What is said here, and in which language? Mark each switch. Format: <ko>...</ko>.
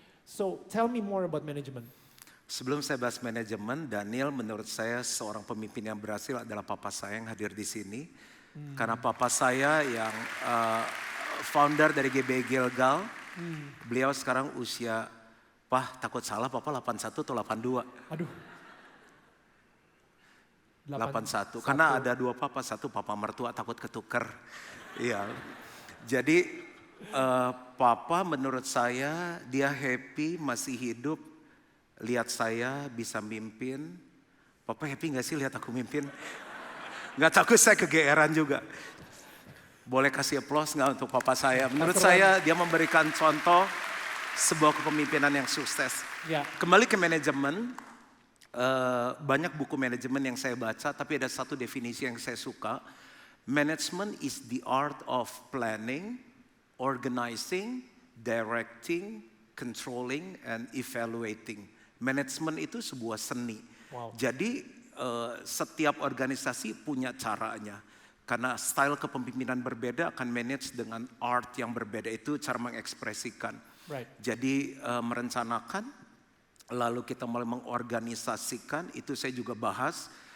<en>So tell me more about management.</en> <id>Sebelum saya bahas manajemen, Daniel menurut saya seorang pemimpin yang berhasil adalah papa saya yang hadir di sini. Karena papa saya yang founder dari GBI Gilgal, beliau sekarang usia, takut salah papa 81 atau 82. Aduh. 81, karena ada dua papa, satu papa mertua takut ketuker. Iya, jadi papa menurut saya dia happy masih hidup, lihat saya bisa mimpin. Papa happy gak sih lihat aku mimpin? Gak takut saya kegeeran juga. Boleh kasih applause gak untuk papa saya? Menurut saya dia memberikan contoh sebuah kepemimpinan yang sukses. Ya. Kembali ke manajemen. Banyak buku manajemen yang saya baca, tapi ada satu definisi yang saya suka.</id> <en>Management is the art of planning, organizing, directing, controlling, and evaluating.</en> <id>Manajemen itu sebuah seni. Wow. Jadi setiap organisasi punya caranya. Karena style kepemimpinan berbeda akan manage dengan art yang berbeda, itu cara mengekspresikan.</id> <en>Right.</en> <id>Jadi merencanakan, lalu kita mulai mengorganisasikan, itu saya juga bahas.</id>